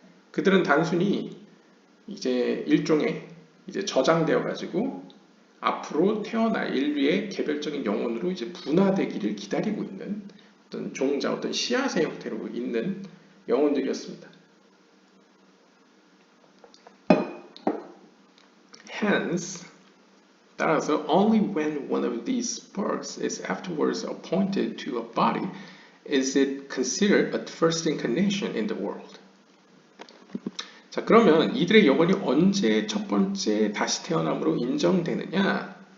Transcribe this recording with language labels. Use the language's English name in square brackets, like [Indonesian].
[Korean] 그들은 단순히 이제 일종의 이제 저장되어 가지고 앞으로 태어날 인류의 개별적인 영혼으로 이제 분화되기를 기다리고 있는 어떤 종자, 어떤 씨앗의 형태로 있는 영혼들이었습니다. [English] Hence, [Korean] 따라서 [English] only when one of these sparks is afterwards appointed to a body is it considered a first incarnation in the world. [Korean] 자, 그러면 이들의 영혼이 언제 첫 번째 다시 태어남으로 인정되느냐?